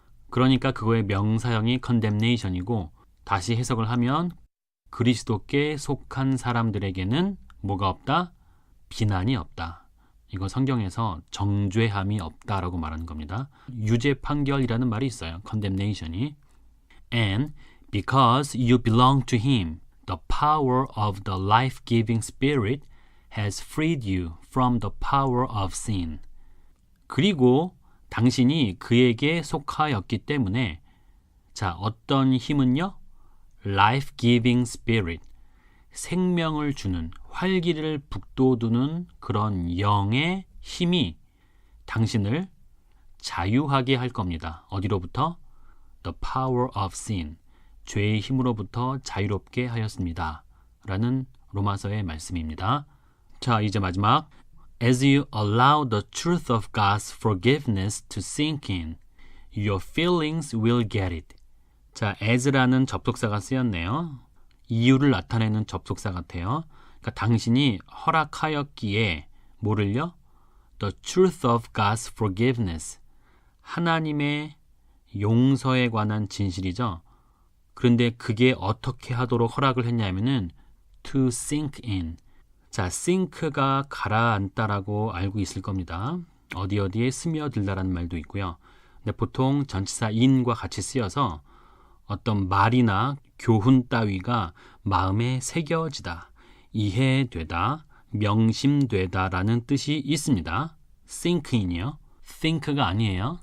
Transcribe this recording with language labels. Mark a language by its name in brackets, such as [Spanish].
[Korean] 그러니까 그거의 명사형이 condemnation이고, 다시 해석을 하면 그리스도께 속한 사람들에게는 뭐가 없다? 비난이 없다. 이거 성경에서 정죄함이 없다라고 말하는 겁니다. 유죄 판결이라는 말이 있어요. condemnation이. [English] And because you belong to Him, the power of the life-giving Spirit has freed you from the power of sin. [Korean] 그리고 당신이 그에게 속하였기 때문에 자, 어떤 힘은요? life-giving Spirit, 생명을 주는, 활기를 북돋우는 그런 영의 힘이 당신을 자유하게 할 겁니다. 어디로부터? [English] The power of sin. [Korean] 죄의 힘으로부터 자유롭게 하였습니다. 라는 로마서의 말씀입니다. 자, 이제 마지막. [English] As you allow the truth of God's forgiveness to sink in, your feelings will get it. [Korean] 자, as라는 접속사가 쓰였네요. 이유를 나타내는 접속사 같아요. 그러니까 당신이 허락하였기에 뭐를요? [English] The truth of God's forgiveness. [Korean] 하나님의 용서에 관한 진실이죠. 그런데 그게 어떻게 하도록 허락을 했냐면은 to sink in. 자, sink가 가라앉다라고 알고 있을 겁니다. 어디에 스며들다라는 말도 있고요. 근데 보통 전치사 in과 같이 쓰여서 어떤 말이나 교훈 따위가 마음에 새겨지다, 이해되다, 명심되다라는 뜻이 있습니다. sink in이요. think가 아니에요.